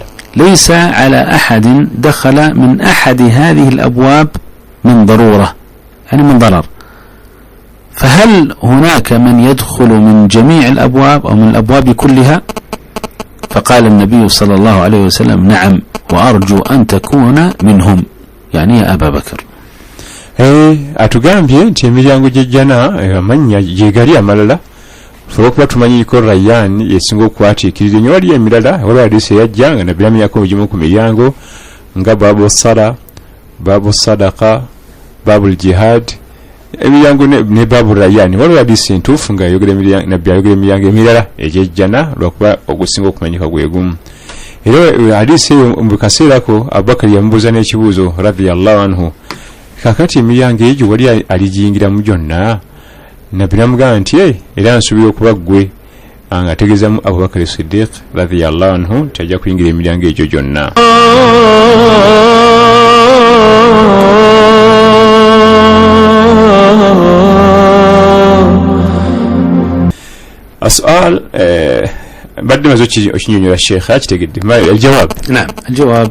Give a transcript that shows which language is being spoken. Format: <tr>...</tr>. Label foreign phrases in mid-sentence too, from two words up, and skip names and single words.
<ar>ليس على أحد دخل من أحد هذه الأبواب من ضرورة، يعني من ضرر، فهل هناك من يدخل من جميع الأبواب أو من الأبواب كلها؟ فقال النبي صلى الله عليه وسلم: نعم، وأرجو أن تكون منهم، يعني يا أبا بكر.</ar> <lg>atugambye nti emiryango gy'ejjana amannya gyegali amalala olwokuba tumanyi ko Rayyan yesinga okukwatiikirira nnyo. Waliyo emirala waliwo hadiisi eyajja nga nabbi yamyako egimu ku miryango nga</lg> <ar>باب صلاة, باب صدقة, باب جهاد,</ar> <lg>emiryango ne baabu Rayyan. Waliwo hadiisi entuufu nga nabbi ayogera emiryango emirala egy'ejjana lwakuba ogusinga okumanyika gwe gumu. Era hadiisi eyo mu kaseerako Abubakar yamubuuza n'ekibuuzo</lg> <ar>رضي الله عنه,</ar> <lg>kakati emiryango egyo wali aligiyingiramu gyonna? Nabbi namugamba nti era nsuubira okuba ggwe, nga ategeezamu Abubakar Siddiq</lg> <ar>رضي الله عنه</ar> <lg>tajja kuyingira emiryango egyo gyonna.</lg> <ar>السؤال بعد ما زوجي أشنو الشيخ أشتقد ما الجواب؟ نعم، الجواب</ar>